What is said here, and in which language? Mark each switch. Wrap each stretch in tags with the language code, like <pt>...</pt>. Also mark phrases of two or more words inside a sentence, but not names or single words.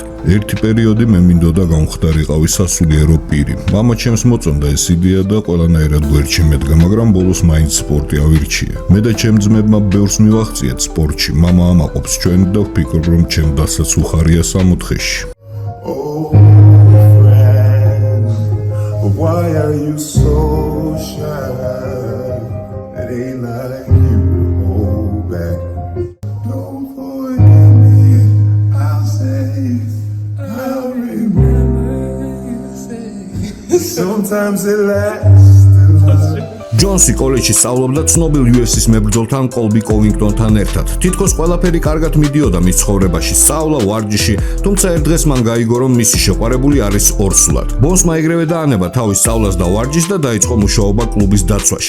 <ka>ერთი პერიოდი მე მინდოდა გამხდარიყავი სასულიერო პირი. მამა ჩემს მოწონდა ეს იდეა და ყველანაირად გვერდში მედგა, მაგრამ ბოლოს მაინც სპორტი ავირჩია. მე და ჩემ ძმებმა ბევრს მივაღწიეთ სპორტში. მამა ამაყობს ჩვენ და ვფიქრობ, რომ ჩემ დასაც უხარია სამოთხეში.</ka> <en>Why are you so shy? It ain't like you hold back. Don't forget me, I'll say, I'll remember you say. Sometimes it lasts a lot.</en> <ka>ჯონსი კოლეჯში სწავლობდა ცნობილ UFC-ს მებრძოლთან კოლბი კოვინგტონთან ერთად. თითქოს ყველაფერი კარგად მიდიოდა მის ცხოვრებაში, სწავლა, ვარჯიში, თუმცა ერთ დღეს მან გაიგო, რომ მისი შეყვარებული არის ორსულად. ბონსმა ეგრევე დაანება თავის სწავლას და ვარჯიშს და დაიწყო მუშაობა კლუბის დაცვაში.</ka>